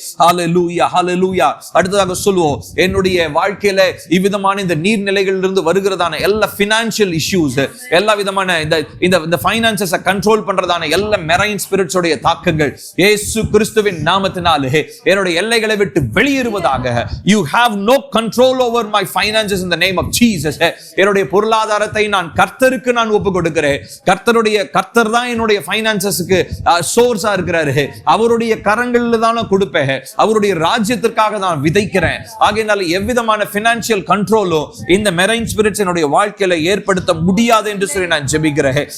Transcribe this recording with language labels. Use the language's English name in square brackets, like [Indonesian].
[Tamil] ஹல்லேலூயா, ஹல்லேலூயா. அடுத்ததாக சொல்லுவோம், என்னுடைய வாழ்க்கையில இவ்விதமான இந்த நீர்நிலைகளிலிருந்து வருகிறதான எல்லா பினான்சியல் இஷ்யூஸ், எல்லா விதமான இந்த ஃபைனான்சஸ் கண்ட்ரோல் பண்றதான எல்லா மெரைன் ஸ்பிரிட்ஸ் உடைய தாக்கங்கள் இயேசு கிறிஸ்துவின் நாமத்தினாலே என்னுடைய எல்லைகளை விட்டு வெளியேறுவதாக. [English] You have no control over my finances in the name of Jesus. [Tamil] என்னுடைய பொருளாதாரத்தை நான் கர்த்தருக்கு நான் ஒப்பு கொடுக்கிறேன். கர்த்தர் தான் என்னுடைய ஃபைனான்சஸ்க்கு சோர்ஸா இருக்கிறாரு. அவருடைய கரங்களில் தான் நான் கொடுப்பேன். அவருடைய ராஜ்யத்திற்காக நான் விதைக்கிறேன். ஆகையினால எவ்விதமான பினான்சியல் கண்ட்ரோலும் இந்த மெரைன் ஸ்பிரிட்ஸ் என்னுடைய வாழ்க்கையில ஏற்படுத்த முடியாது என்று சொல்லி நான் ஜெபிக்கிறேன்.